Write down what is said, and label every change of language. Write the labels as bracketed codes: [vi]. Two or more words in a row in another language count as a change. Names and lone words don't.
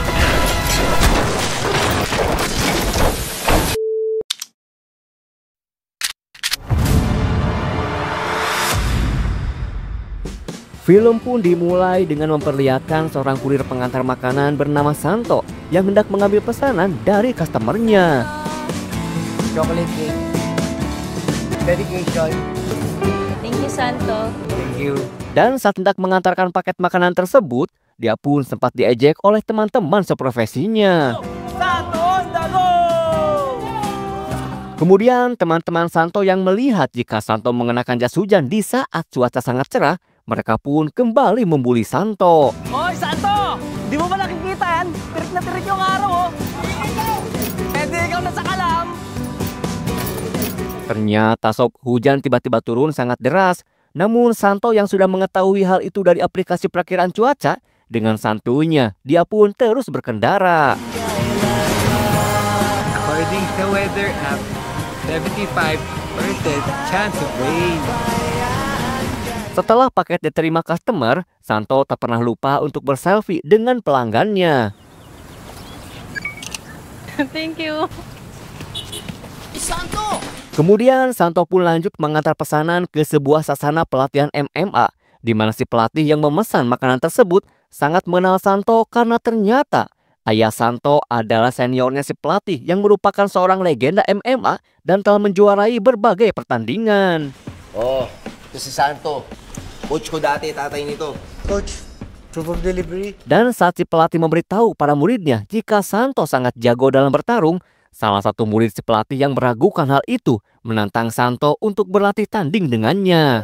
[id] Film pun dimulai dengan memperlihatkan seorang kurir pengantar makanan bernama Santo yang hendak mengambil pesanan dari customernya. [en] Chocolate cake. Dedication. Thank you, Santo. Thank you. [id] Dan saat hendak mengantarkan paket makanan tersebut, dia pun sempat diejek oleh teman-teman seprofesinya. [tl] Santo, dago! [id] Kemudian teman-teman Santo yang melihat jika Santo mengenakan jas hujan di saat cuaca sangat cerah, mereka pun kembali membuli Santo. [tl] Hoy, Santo! Di mo ba nakikita yan? Tirik na tirik yung araw, oh! Pwede ikaw na sa kalam! [id] Ternyata sob, hujan tiba-tiba turun sangat deras. Namun Santo yang sudah mengetahui hal itu dari aplikasi perakiraan cuaca, dengan santuinya dia pun terus berkendara. [en] According to weather app, 75% chance of rain. [id] Setelah paket diterima customer, Santo tak pernah lupa untuk berselfie dengan pelanggannya. [en] Thank you. Santo! [id] Kemudian Santo pun lanjut mengantar pesanan ke sebuah sasana pelatihan MMA, di mana si pelatih yang memesan makanan tersebut sangat mengenal Santo karena ternyata ayah Santo adalah seniornya si pelatih yang merupakan seorang legenda MMA dan telah menjuarai berbagai pertandingan. [tl] Oh, ito si Santo. Coach ko dati, tatay nito. Coach, [en] proof of delivery. [id] Dan saat si pelatih memberitahu para muridnya jika Santo sangat jago dalam bertarung, salah satu murid si pelatih yang meragukan hal itu menantang Santo untuk berlatih tanding dengannya.